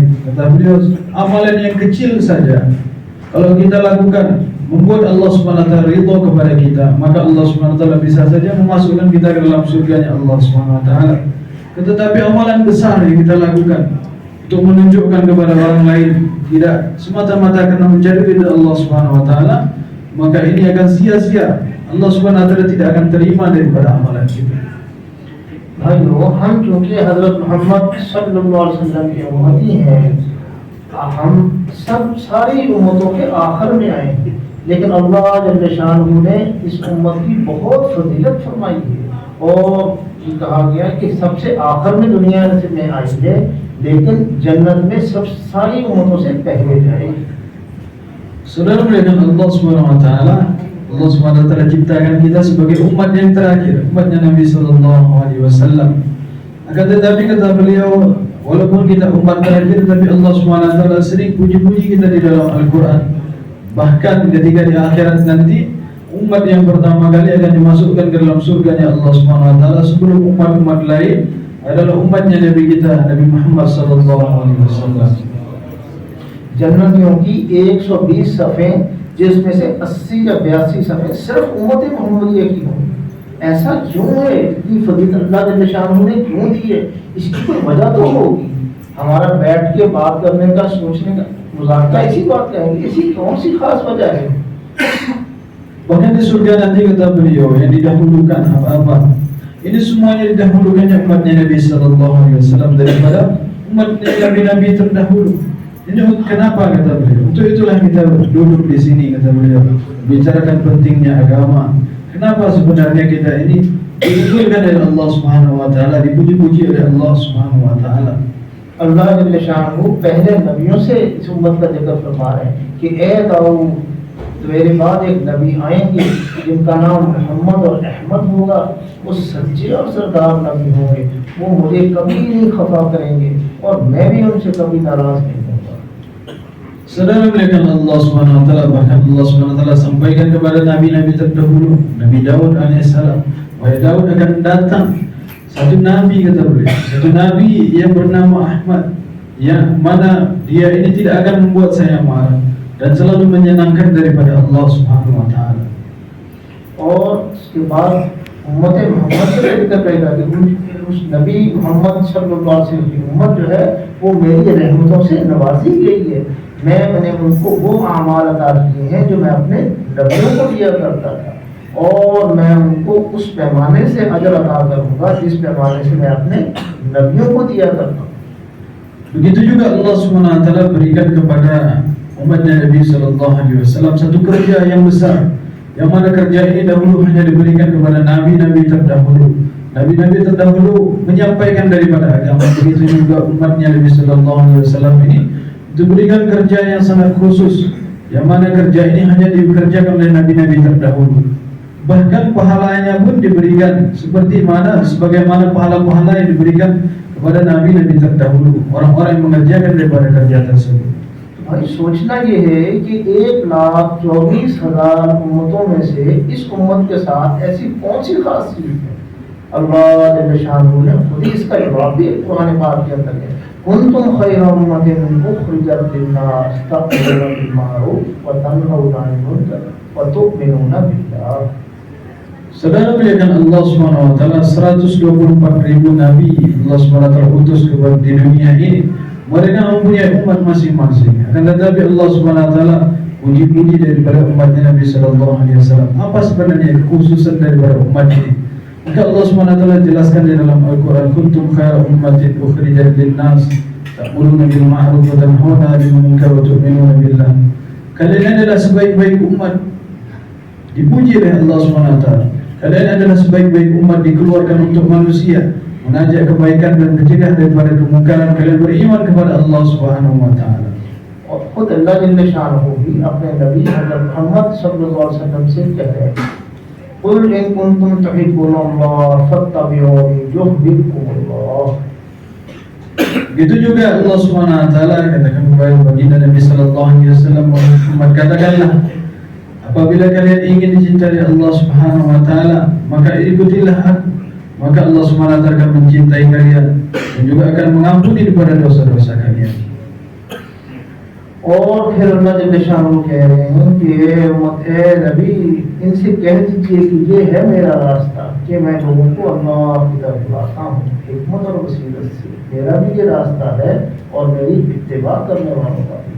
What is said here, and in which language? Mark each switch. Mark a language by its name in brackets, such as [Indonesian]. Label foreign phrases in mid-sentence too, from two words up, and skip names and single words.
[Indonesian] Kata beliau, amalan yang kecil saja kalau kita lakukan membuat [Arabic] الله سبحانه وتعالى [Indonesian] ridha kepada kita, maka [Arabic] الله سبحانه وتعالى [Indonesian] bisa saja memasukkan kita ke dalam surganya [Arabic] الله سبحانه وتعالى. [Indonesian] Tetapi amalan besar yang kita lakukan untuk menunjukkan kepada orang lain, tidak semata-mata karena mencari ridha [Arabic] الله سبحانه وتعالى, [Indonesian] maka ini akan sia-sia. [Arabic] الله سبحانه وتعالى [Indonesian] tidak akan terima daripada amalan kita. [Urdu] بھائیو، ہم چونکہ حضرت محمد [Arabic] صلى الله عليه وسلم [Urdu] کے امتی ہیں، ہم سب ساری امتوں کے آخر میں آئے ہیں، لیکن [Arabic] الله جل شأنه [Urdu] نے اس امت کی بہت فضیلت فرمائی ہے اور یہ کہا گیا کہ سب سے آخر میں دنیا میں آئی ہے لیکن جنت میں سب ساری امتوں سے پہلے جائے گی. [Indonesian] Saudara muliakan [Arabic] الله سبحانه وتعالى, الله سبحانه وتعالى [Indonesian] ciptakan kita sebagai umat yang terakhir, umatnya Nabi [Arabic] صلى الله عليه وسلم. [Indonesian] Akan tetapi kata beliau, walaupun kita umat terakhir, tapi [Arabic] الله سبحانه وتعالى [Indonesian] sering puji-puji kita di dalam Al-Qur'an. Bahkan ketika di akhirat nanti umat yang pertama kali akan dimasukkan ke dalam surganya [Arabic] الله سبحانه وتعالى [Indonesian] sebelum umat-umat lain adalah umatnya Nabi kita Nabi Muhammad [Arabic] صلى الله عليه وسلم. [Urdu] جنتیوں کی 120 صفے جس میں سے 80 یا 82 صفے صرف امت محمدیہ کی ہوں. ایسا کیوں ہے? اتنی فضیلت [Arabic] الله جل شأنه [Urdu] نے کیوں دی ہے? اس کی کوئی وجہ تو ہوگی. ہمارا بیٹھ کے بات کرنے کا، سوچنے کا، مذاکرہ اسی بات کہیں گے، اسی کون سی خاص وجہ ہے? [Indonesian] Bahkan di surga nanti kata beliau yang didahulukan apa-apa. Ini semuanya didahulukannya umatnya Nabi [Arabic] صلى الله عليه وسلم [Indonesian] daripada umat Nabi terdahulu. Ini kenapa kata beliau? Untuk itulah kita duduk di sini kata beliau, bicarakan pentingnya agama. Kenapa sebenarnya kita ini dipujikan oleh [Arabic] الله سبحانه وتعالى, [Indonesian] dipuji-puji oleh [Arabic] الله سبحانه وتعالى? الله جل شأنه [Urdu] پہلے نبیوں سے اس امت کا ذکر فرما رہے ہیں کہ اے داؤد تیرے بعد ایک نبی آئیں گے جن کا نام محمد اور احمد ہوگا، وہ سچے اور سردار نبی ہوں گے، وہ مجھے کبھی نہیں خفا کریں گے اور میں بھی ان سے کبھی ناراض نہیں ہوگا. [Indonesian] Saudara melihat [Arabic] الله سبحانه وتعالى, [Indonesian] bahkan [Arabic] الله سبحانه وتعالى [Indonesian] sampaikan kepada nabi-nabi terdahulu, Nabi Daud alaihissalam, wahai Daud akan datang satu nabi, kata beliau, satu nabi yang bernama Ahmad, yang mana dia ini tidak akan membuat saya marah dan selalu menyenangkan daripada [Arabic] الله سبحانه وتعالى. [Urdu] اور اس کے بعد امت محمد سے ذکر کرے گا کہ اس نبی محمد [Arabic] صلى الله عليه وسلم [Urdu] کی امت جو ہے وہ میری رحمتوں سے نوازی گئی ہے. میں نے ان کو وہ اعمال عطا کیے ہیں جو میں اپنے نبیوں کو دیا کرتا تھا، اور میں ان کو اس پیمانے سے اجر عطا کروں گا جس پیمانے سے میں اپنے نبیوں کو دیا کرتا ہوں. [Indonesian] Begitu juga [Arabic] الله سبحانه وتعالى [Indonesian] berikan kepada umat Nabi [Arabic] صلى الله عليه وسلم [Indonesian] satu kerja yang besar, yang mana kerja ini dahulu hanya diberikan kepada nabi-nabi terdahulu. Nabi-nabi terdahulu menyampaikan daripada agama, begitu juga umatnya Nabi [Arabic] صلى الله عليه وسلم [Indonesian] ini diberikan kerja yang sangat khusus, yang mana kerja ini hanya dikerjakan oleh nabi-nabi terdahulu. Bahkan pahalanya pun diberikan sebagaimana pahala-pahala yang diberikan kepada nabi-nabi terdahulu, orang-orang yang mengerjakan daripada kerja tersebut. [Urdu] بھائی سوچنا یہ ہے کہ 1,24,000 امتوں میں سے اس امت کے ساتھ ایسی کون سی خاص چیز ہے. [Arabic] الله جل شأنه [Urdu] نے خود ہی اس کا جواب دیا قرآن پاک کے اندر ہے, [Arabic] كنتم خير أمة أخرجت للناس تأمرون بالمعروف وتنهون عن المنكر وتؤمنون بالله. [Indonesian] Saudara melihat [Arabic] الله سبحانه وتعالى [Indonesian] 124.000 nabi [Arabic] الله سبحانه وتعالى [Indonesian] utus kepada di dunia ini. Mereka mempunyai umat masing-masing. Akan tetapi [Arabic] الله سبحانه وتعالى [Indonesian] puji-puji daripada umatnya Nabi [Arabic] صلى الله عليه وسلم. [Indonesian] Apa sebenarnya kekhususan daripada umat ini? Maka [Arabic] الله سبحانه وتعالى [Indonesian] jelaskan di dalam Al-Qur'an, [Arabic] كنتم خير أمة أخرجت للناس تأمرون بالمعروف وتنهون عن المنكر وتؤمنون بالله. [Indonesian] Kalian adalah sebaik-baik umat, dipuji oleh [Arabic] الله سبحانه وتعالى. [Indonesian] Kalian adalah sebaik-baik umat dikeluarkan untuk manusia, mengajak kebaikan dan mencegah daripada kemungkaran. Kalian beriman kepada [Arabic] الله سبحانه وتعالى. [Urdu] اور خود [Arabic] الله جل شأنه [Urdu] بھی اپنے نبی حضرت محمد [Arabic] صلى الله عليه وسلم [Urdu] سے کہہ رہے ہیں, [Arabic] قل إن كنتم تحبون الله فاتبعوني يحببكم الله. [Indonesian] Begitu juga [Arabic] الله سبحانه وتعالى [Indonesian] katakan kepada baginda Nabi [Arabic] صلى الله عليه وسلم, [Indonesian] Muhammad, katakanlah, apabila kalian ingin dicintai [Arabic] الله سبحانه وتعالى, [Indonesian] maka ikutilah aku, maka [Arabic] الله سبحانه وتعالى [Indonesian] akan mencintai kalian dan juga akan mengampuni daripada dosa-dosa kalian. [Urdu] اور پھر [Arabic] الله جل شأنه [Urdu] کہہ رہے ہیں کہ اے نبی، ان سے کہہ دیجیے کہ یہ ہے میرا راستہ کہ میں لوگوں کو اللہ کی طرف بلاتا ہوں حکمت اور بصیرت سے. میرا بھی یہ راستہ ہے اور میری اتباع کرنے والوں کا بھی.